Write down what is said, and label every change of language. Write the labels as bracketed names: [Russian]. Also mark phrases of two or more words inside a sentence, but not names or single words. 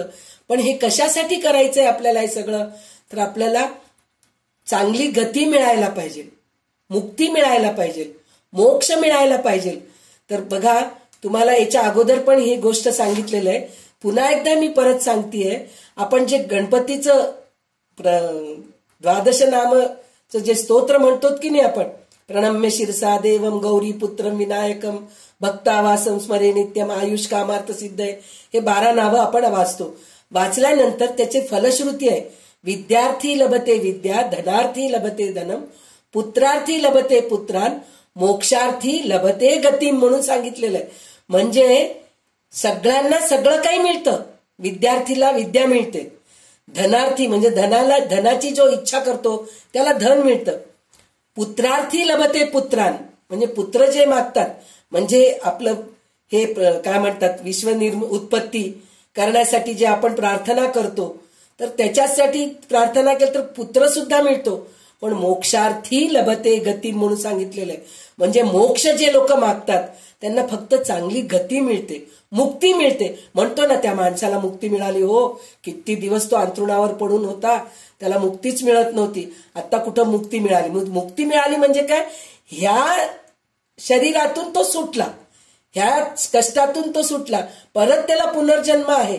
[Marathi] पण हे कशासाठी करायचंय आपल्याला हे सगळं? तर आपल्याला चांगली गती मिळायला पाहिजे, मुक्ती मिळायला पाहिजे, मोक्ष मिळायला पाहिजे. तर बघा, तुम्हाला याच्या अगोदर पण ही गोष्ट सांगितलेलं आहे, पुन्हा एकदा मी परत सांगतेय. आपण जे गणपतीचं द्वादश नामचं जे स्तोत्र म्हणतो की नाही आपण, [Sanskrit] प्रणम्य शिरसा देवम गौरी पुत्रम विनायकम भक्तावासम स्मरे नित्यम आयुष कामार्थ सिद्ध [Marathi] आहे, हे 12 नावं आपण वाचतो. वाचल्यानंतर त्याची फलश्रुती आहे, [Sanskrit] विद्यार्थी लभते विद्या, धनार्थी लभते धनम, पुत्रार्थी लभते पुत्रान, मोक्षार्थी लभते गती [Marathi] म्हणून सांगितलेलं आहे. म्हणजे सगळ्यांना सगळं काही मिळतं. विद्यार्थीला विद्या मिळते, धनार्थी म्हणजे धनाची जो इच्छा करतो त्याला धन मिळतं, [Sanskrit] पुत्रार्थी लभते पुत्रान [Marathi] म्हणजे पुत्र जे मागतात, म्हणजे आपलं हे काय म्हणतात उत्पत्ती करण्यासाठी जे आपण प्रार्थना करतो, तर त्याच्यासाठी प्रार्थना केली तर पुत्र सुद्धा मिळतो. पण [Sanskrit] मोक्षार्थी लभते गती [Marathi] म्हणून सांगितलेलं आहे. म्हणजे मोक्ष जे लोक मागतात त्यांना फक्त चांगली गती मिळते, मुक्ती मिळते. म्हणतो ना, त्या माणसाला मुक्ती मिळाली हो, किती दिवस तो अंथरुणावर पडून होता, त्याला मुक्तीच मिळत नव्हती, आता कुठं मुक्ती मिळाली. मुक्ती मिळाली म्हणजे काय, ह्या शरीरातून तो सुटला, ह्या कष्टातून तो सुटला, परत त्याला पुनर्जन्म आहे.